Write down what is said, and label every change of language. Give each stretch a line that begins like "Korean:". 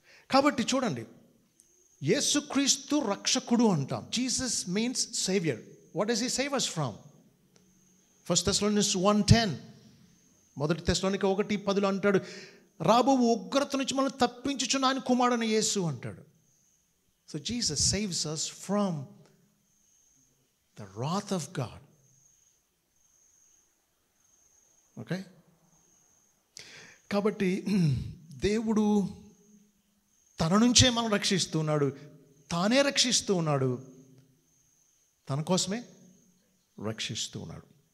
Telugu: కాబట్టి చూడండి, యేసుక్రీస్తు రక్షకుడు అంటాం.
English: Jesus means saviour. What does he save us from?
Telugu: 1 Thessalonians 1:10, మొదటి తెస్సలోనిక 1:10 అంటాడు, రాబో ఉగ్రత నుంచి మనం తప్పించుచున్న ఆయన కుమారుడైన యేసు అంటాడు.
English: So Jesus saves us from the wrath of God.
Telugu: Okay, కాబట్టి దేవుడు తన నుంచే మనం రక్షిస్తున్నాడు. తానే రక్షిస్తూ ఉన్నాడు. తన కోసమే రక్షిస్తూ ఉన్నాడు.